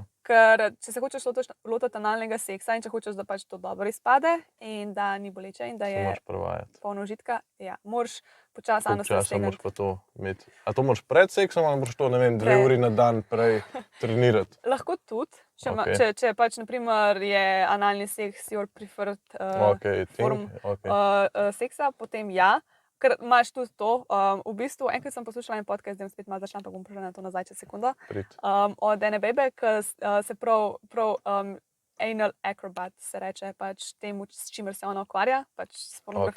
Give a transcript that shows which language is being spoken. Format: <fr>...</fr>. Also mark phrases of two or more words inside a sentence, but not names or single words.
<sl>Ker če se hočeš lotiti analnega seksa in če hočeš, da pač to dobro izpade in da ni boleče in da Se je moraš prevajati. polno užitka, ja, moraš počasi Koliko anus časa raztegniti. moraš pa to imeti? A to moraš pred seksom ali moraš to, ne vem, 2 Pred. uri na dan prej trenirati? Lahko tudi, Okej. če pač naprimer je analni seks</sl> <en>your preferred Okay, form okay.</en> <sl>seksa, potem ja. Ker imaš tudi to, v bistvu, enkrat sem poslušala en podcast, zdaj bom spet malo zašla, ampak bom prišla na to nazaj čez sekundo, Prid. od ene bebe, ki se prav</sl> <en>anal acrobat</en> <sl>se reče, pač temu, s čimer se ona ukvarja, pač s pornografijo</sl>